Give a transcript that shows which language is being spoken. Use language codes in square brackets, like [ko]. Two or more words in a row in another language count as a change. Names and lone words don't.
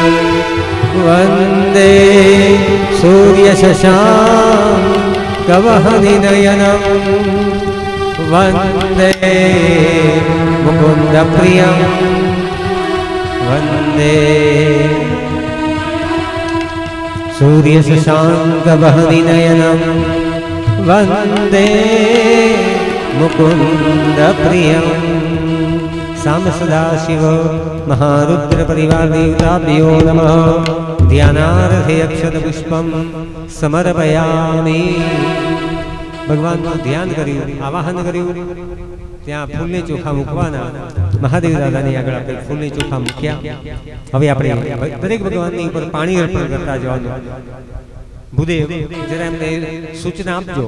[sa] वन्दे सूर्यशशाङ्कवहनिनयनं वन्दे मुकुन्दप्रियं वन्दे सूर्यशशाङ्कवहनिनयनं वन्दे मुकुन्दप्रियं। साम सदाशिव महारुद्र परिवार देवताभ्यो नमः। ध्यानार्थे अक्षतपुष्पं समर्पयामि। [gu] भगवानનું ધ્યાન કર્યું, આવાહન કર્યું, ત્યાં ફૂલને ચોખા મૂકવાના। મહાદેવ દાદાની આગળ આપણે ફૂલની ચોખા મૂક્યા. હવે આપણે દરેક ભગવાનની ઉપર પાણી અર્પણ કરતા જવાનું. ભૂદેવ જરા એમને સૂચના આપજો.